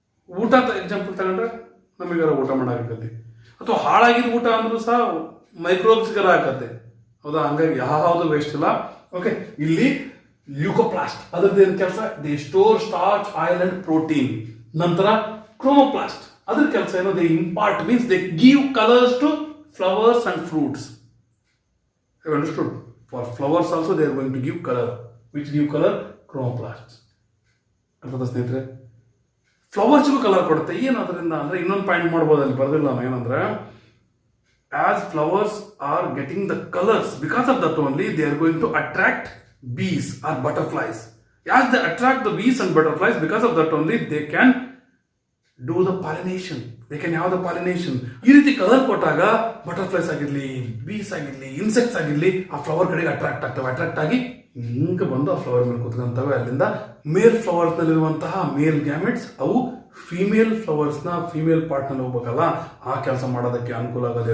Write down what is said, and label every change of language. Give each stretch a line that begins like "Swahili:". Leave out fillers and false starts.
Kannada: ಊಟ ಎಕ್ಸಾಂಪಲ್ ತಗೊಂಡ್ರೆ ನಮಗಾರ ಊಟ ಮಾಡಾಕತ್ತೆ. ಅಥವಾ ಹಾಳಾಗಿದ್ದ ಊಟ ಅಂದ್ರೂ ಸಹ ಮೈಕ್ರೋಬ್ಸ್ಗಾರ ಹಾಕತ್ತೆ. ಹೌದಾ? ಹಂಗಾಗಿ ಯಾವುದು ವೇಸ್ಟ್ ಇಲ್ಲ. ಓಕೆ, ಇಲ್ಲಿ ಲ್ಯೂಕೋಪ್ಲಾಸ್ಟ್ ಅದ್ರದ್ದು ಏನು ಕೆಲಸ?
English: They store starch, oil and protein.
Kannada: ನಂತರ ಕ್ರೋಮೋಪ್ಲಾಸ್ಟ್ ಅದ್ರ ಕೆಲಸ ಏನು?
English: They impart means they give colours to flowers and fruits. Have you understood? For flowers also they are going to give color. Which give color? Chromoplasts.
Kannada: ಅರ್ಥದ ಸ್ನೇಹಿತರೆ, ಫ್ಲವರ್ಸ್ಗೂ colour ಕೊಡುತ್ತೆ. ಏನು ಅದರಿಂದ ಅಂದ್ರೆ ಇನ್ನೊಂದು ಪಾಯಿಂಟ್ ಮಾಡ್ಬೋದು, ಅಲ್ಲಿ ಬರೆದಿಲ್ಲ ನಾನು.
English: ಏನಂದ್ರೆ as flowers are getting the colours, because of that only they are going to attract bees or butterflies. As they attract the bees and butterflies, because of that only they can do the pollination. They can have the pollination.
Kannada: ಈ ರೀತಿ colour ಕೊಟ್ಟಾಗ butterflies ಆಗಿರ್ಲಿ, ಬೀಸ್ ಆಗಿರ್ಲಿ, insects ಆಗಿರ್ಲಿ ಆ flower ಕಡೆಗೆ attract ಆಗ್ತವೆ. Attract ಆಗಿ ಹಿಂಗೆ ಬಂದು ಆ ಫ್ಲವರ್ ಮೇಲೆ ಕೂತ್ಕೊಂತವೆ. ಅಲ್ಲಿಂದ ಮೇಲ್ ಫ್ಲವರ್ಸ್ ನಲ್ಲಿರುವಂತಹ ಮೇಲ್ ಗ್ಯಾಮೆಟ್ಸ್ ಅವು ಫೀಮೇಲ್ ಫ್ಲವರ್ಸ್ ನ ಫೀಮೇಲ್ ಪಾರ್ಟ್ ನಲ್ಲಿ ಹೋಗ್ಬೇಕಲ್ಲ, ಆ ಕೆಲಸ ಮಾಡೋದಕ್ಕೆ ಅನುಕೂಲ ಆಗೋದು.